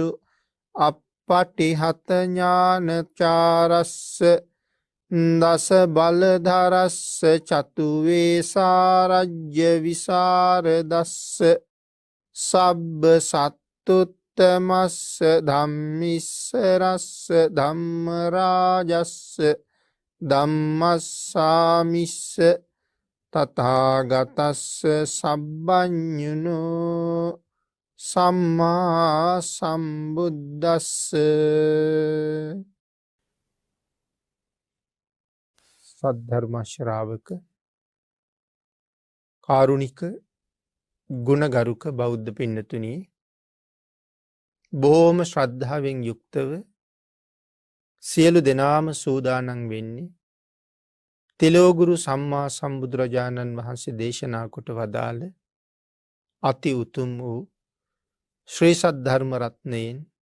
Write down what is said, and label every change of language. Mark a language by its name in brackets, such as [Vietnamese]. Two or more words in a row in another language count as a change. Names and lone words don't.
[Pali] අප්පටිහත ඥානචාරස්ස දස බලධරස්ස චතුවේ සාරජ්‍ය විසරදස්ස සබ්බ සත්තුත්තමස්ස ධම්මිස්සරස්ස ධම්මරාජස්ස ධම්මස්සාමිස්ස තථාගතස්ස සබ්බඤුනෝ සම්මා සම්බුද්දස්ස. [Sinhala] සද්ධර්ම ශ්‍රාවක කාරුණික ගුණගරුක බෞද්ධ පින්නතුනි, බොහෝම ශ්‍රද්ධාවෙන් යුක්තව සියලු දෙනාම සූදානම් වෙන්නේ තිලෝගුරු සම්මා සම්බුදුරජාණන් වහන්සේ දේශනා කොට වදාළ අති උතුම් වූ ශ්‍රී සද්ධර්ම රත්නයෙන්